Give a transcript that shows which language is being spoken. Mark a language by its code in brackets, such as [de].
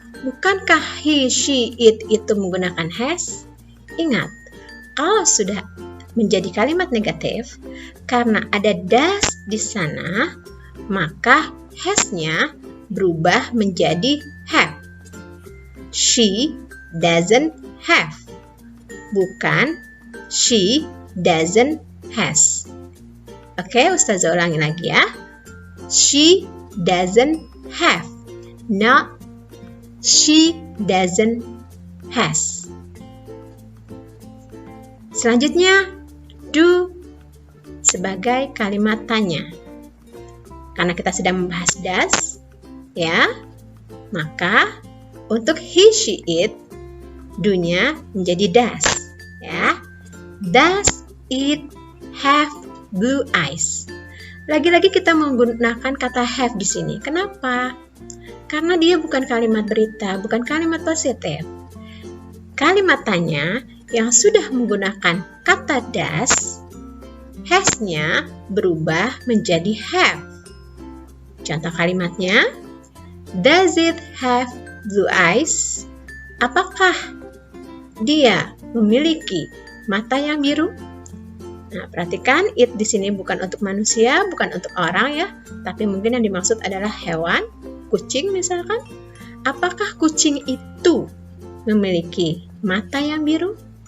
[id] Bukankah he, she, it itu menggunakan has? Ingat, kalau sudah menjadi kalimat negatif, karena ada does di sana, maka has-nya berubah menjadi have. [en] She doesn't have, [id] bukan [en] she doesn't has. [id] Oke, Ustazah ulangi lagi ya. [en] She doesn't have, not she doesn't has. [id] Selanjutnya, do sebagai kalimat tanya. Karena kita sedang membahas does, ya, maka untuk he, she, it, do-nya menjadi does. [en] Ya. Does it have blue eyes? [id] Lagi-lagi kita menggunakan kata have di sini. Kenapa? Karena dia bukan kalimat berita, bukan kalimat positif. kalimat tanya yang sudah menggunakan kata does, has-nya berubah menjadi have. Contoh kalimatnya, [en] does it have blue eyes? [id] Apakah dia memiliki mata yang biru? Nah, perhatikan it di sini bukan untuk manusia, bukan untuk orang ya, tapi mungkin yang dimaksud adalah hewan, kucing misalkan. Apakah kucing itu memiliki mata yang biru?